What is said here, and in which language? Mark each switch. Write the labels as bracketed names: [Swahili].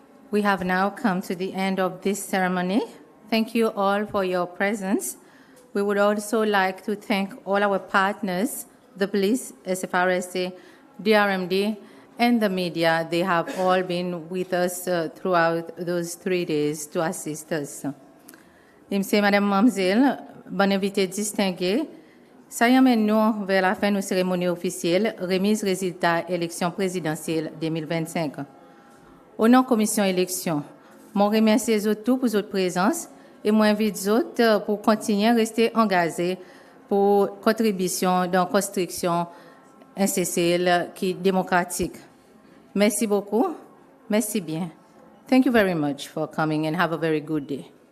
[English] We have now come to the end of this ceremony. Thank you all for your presence. We would also like to thank all our partners, the police, SFRSA, DRMD, and the media. They have all been with us throughout those 3 days to assist us. [French] Monsieur, Madame, Mademoiselle, bon invité distingué, ça y amène nous vers la fin de nos cérémonies officielles, remise résultats élection présidentielle 2025. Au nom de la commission élection, je remercie les autres pour votre présence et je invite les autres pour continuer à rester engagés pour contribution dans la construction NCCL qui est démocratique. Merci beaucoup. Merci bien. [English] Thank you very much for coming and have a very good day.